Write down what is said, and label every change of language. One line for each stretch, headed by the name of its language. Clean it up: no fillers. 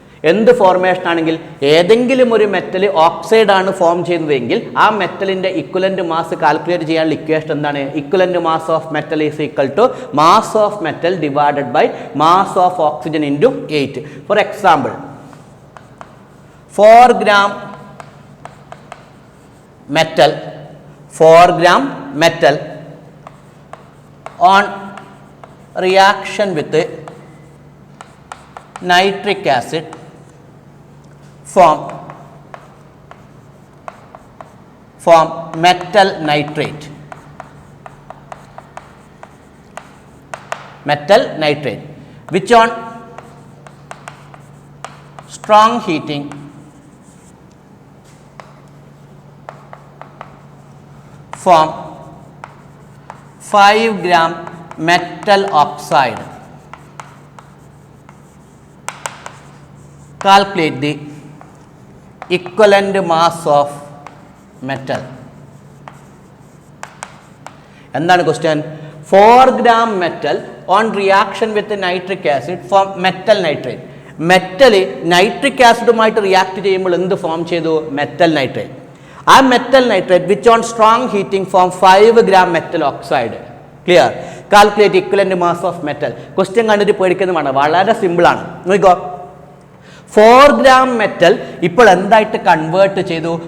Malayalam: എന്ത് ഫോർമേഷൻ ആണെങ്കിൽ ഏതെങ്കിലും ഒരു മെറ്റൽ ഓക്സൈഡ് ആണ് ഫോം ചെയ്യുന്നതെങ്കിൽ ആ മെറ്റലിൻ്റെ ഇക്വലൻ്റ് മാസ് കാൽക്കുലേറ്റ് ചെയ്യാനുള്ള ഇക്വേഷൻ എന്താണ്?
English: Equivalent mass of metal is equal to mass of metal divided by mass of oxygen into 8. For example, 4 gram metal, 4 gram metal on reaction with nitric acid form metal nitrate. Metal nitrate which on strong heating form 5 gram metal oxide. Calculate the equivalent mass of metal.
Malayalam: എന്താണ് question?
English: 4 gram metal on reaction with nitric acid form metal nitrate.
Malayalam: Metal nitric ആസിഡുമായിട്ട് react ചെയ്യുമ്പോൾ എന്ത് form ചെയ്തു? Metal nitrate.
English: ആ metal nitrate which on strong heating form 5 gram metal oxide. Clear? Calculate equivalent mass of metal.
Malayalam: Question കണ്ടിട്ട് പേടിക്കുന്നതാണ്, വളരെ സിമ്പിളാണ്. നോക്കിക്കോ, 4 gram metal ഇപ്പോൾ എന്തായിട്ട് കൺവേർട്ട് ചെയ്തു?